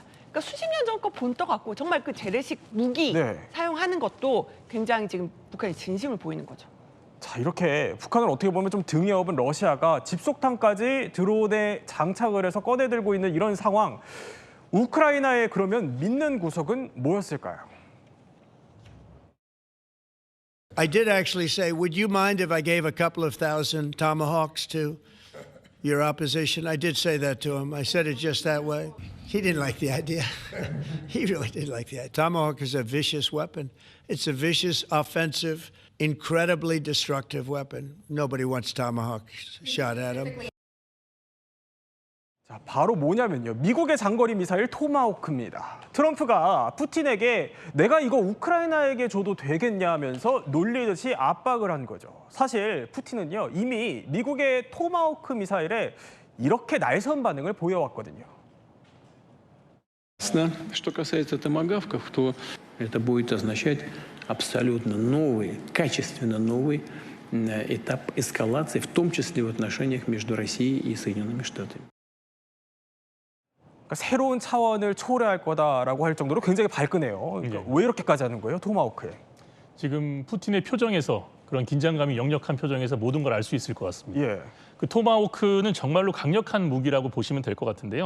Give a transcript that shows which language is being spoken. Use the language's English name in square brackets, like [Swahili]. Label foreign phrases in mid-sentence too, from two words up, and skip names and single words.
[Korean] 그러니까 수십 년 전 거 본떠 갖고 정말 그 재래식 무기 네. 사용하는 것도 굉장히 지금 북한이 진심을 보이는 거죠. 자, 이렇게 북한을 어떻게 보면 좀 등에 업은 러시아가 집속탄까지 드론에 장착을 해서 꺼내들고 있는 이런 상황. 우크라이나의 그러면 믿는 구석은 뭐였을까요? [English] I did actually say, would you mind if I gave a couple of thousand tomahawks to your opposition? I did say that to him. I said it just that way. He didn't like the idea. He really didn't like the idea. Tomahawk is a vicious weapon. It's a vicious, offensive, incredibly destructive weapon. Nobody wants tomahawk shot at him. [Korean] 자, 바로 뭐냐면요. 미국의 장거리 미사일 토마호크입니다. 트럼프가 푸틴에게 내가 이거 우크라이나에게 줘도 되겠냐 하면서 놀리듯이 압박을 한 거죠. 사실 푸틴은요, 이미 미국의 토마호크 미사일에 이렇게 날선 반응을 보여왔거든요. [Russian] Что касается томагавков, то это будет означать абсолютно новый, качественно новый этап эскалации, в том числе в отношениях между Россией и Соединенными Штатами. [Korean] 그러니까 새로운 차원을 초래할 거다라고 할 정도로 굉장히 발끈해요. 그러니까 왜 이렇게까지 하는 거예요, 토마호크에? 지금 푸틴의 표정에서 그런 긴장감이 역력한 표정에서 모든 걸 알 수 있을 것 같습니다. 예. 그 토마호크는 정말로 강력한 무기라고 보시면 될 것 같은데요.